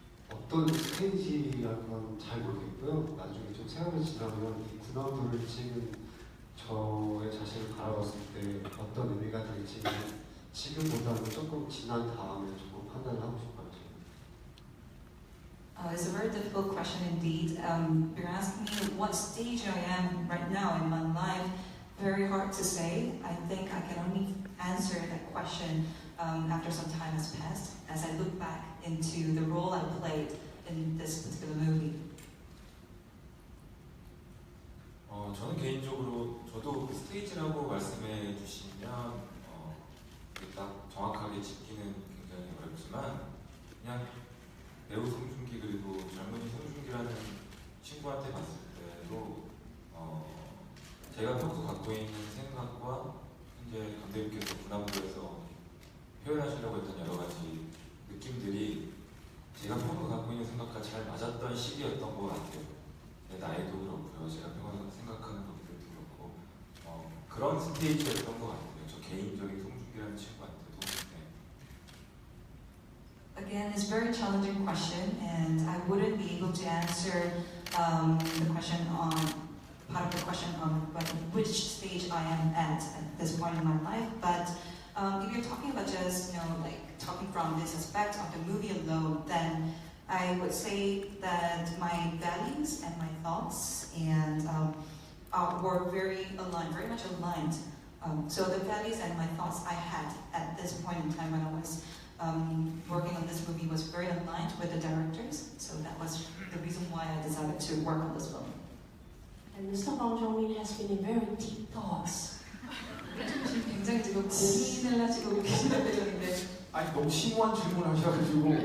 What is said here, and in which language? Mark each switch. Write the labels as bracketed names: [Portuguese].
[Korean] 어떤 스테이지라는 건 잘 모르겠고요. 나중에 좀 세월이 지나면 이 군함도를 찍은 저의 자신을 바라봤을 때 어떤 의미가 될지는 지금보다는 조금 지난 다음에 조금 판단을 하고 싶어요. [English] It's a very difficult question indeed. You're asking me what stage I am right now in my life. Very hard to say. I think I can only answer that question after some time has passed, as I look back into the role I played in this particular movie. [Korean] 저는 개인적으로 저도 그 스테이지라고 말씀해 주시면 딱 정확하게 짚기는 굉장히 어렵지만, 그냥 배우 송중기 그리고 젊은이 송중기라는 친구한테 봤을 때도 제가 평소 갖고 있는 생각과 이제 감독님께서 군함도에서 표현하시려고 했던 여러 가지 느낌들이 제가 평소 갖고 있는 생각과 잘 맞았던 시기였던 것 같아요. 내 나이도 그렇고요, 제가 평소 생각하는 것들도 그렇고 그런 스테이지였던 것 같아요. 저 개인적인 송중기라는 친구한테도. 네. [English] Again, it's a very challenging question, and I wouldn't be able to answer the question on part of the question on which stage I am at this point in my life. But if you're talking about just like talking from this aspect of the movie alone, then I would say that my values and my thoughts and were very aligned, very much aligned. So the values and my thoughts I had at this point in time when I was working on this movie was very aligned with the directors. So that was the reason why I decided to work on this film. And Mr. Hwang Jung-min has been in very deep thoughts. [Korean] 굉장히 지금 고민을 하시고 계시는 표정인데. 아니 너무 심오한 질문을 하셔가지고.